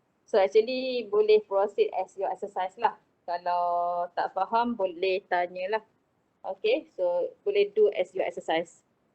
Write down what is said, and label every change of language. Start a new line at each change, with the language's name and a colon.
English: So actually
Malay: boleh
English: proceed as your exercise lah.
Malay: Kalau tak faham boleh tanya lah.
English: Okay, so
Malay: boleh
English: do as your exercise.